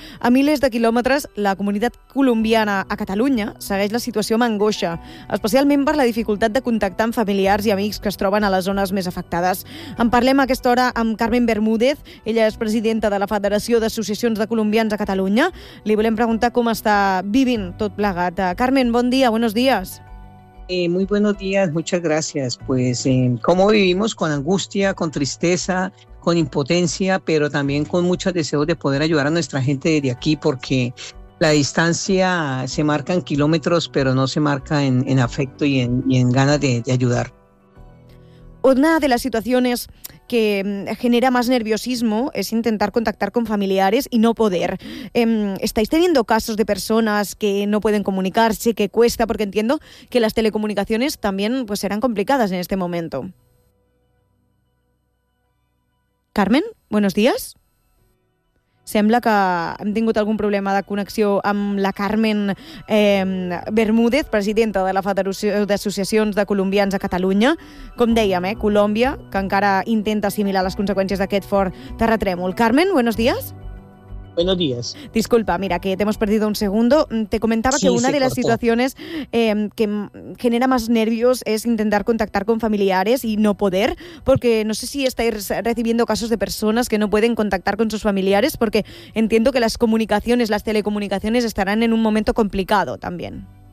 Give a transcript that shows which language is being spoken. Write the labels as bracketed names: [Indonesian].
[Catalan] A milers de quilòmetres, la comunitat colombiana a Catalunya segueix la situació amb angoixa, especialment per la dificultat de contactar amb familiars i amics que es troben a les zones més afectades. En parlem a aquesta hora amb Carmen Bermúdez, ella és presidenta de la Federació d'Associacions de Colombians a Catalunya. Li volem preguntar com està vivint tot plegat. Carmen, bon dia, [Spanish] buenos días. Muy buenos días, muchas gracias. Pues, ¿cómo vivimos? Con angustia, con tristeza, con impotencia, pero también con muchos deseos de poder ayudar a nuestra gente desde aquí, porque la distancia se marca en kilómetros, pero no se marca en afecto y en ganas de ayudar. Una de las situaciones que genera más nerviosismo es intentar contactar con familiares y no poder. ¿Estáis teniendo casos de personas que no pueden comunicarse, que cuesta? Porque entiendo que las telecomunicaciones también pues serán complicadas en este momento. Carmen, buenos días. [Catalan] Sembla que hem tingut algun problema de connexió amb la Carmen Bermúdez, presidenta de la Federació d'Associacions de Colombians a Catalunya. Com dèiem, Colòmbia, que encara intenta assimilar les conseqüències d'aquest fort terratrèmol. [Spanish] Carmen, buenos días. Buenos días. Disculpa, mira, que te hemos perdido un segundo. Te comentaba sí, que una de cortó. Las situaciones que genera más nervios es intentar contactar con familiares y no poder, porque no sé si estáis recibiendo casos de personas que no pueden contactar con sus familiares, porque entiendo que las comunicaciones, las telecomunicaciones estarán en un momento complicado también.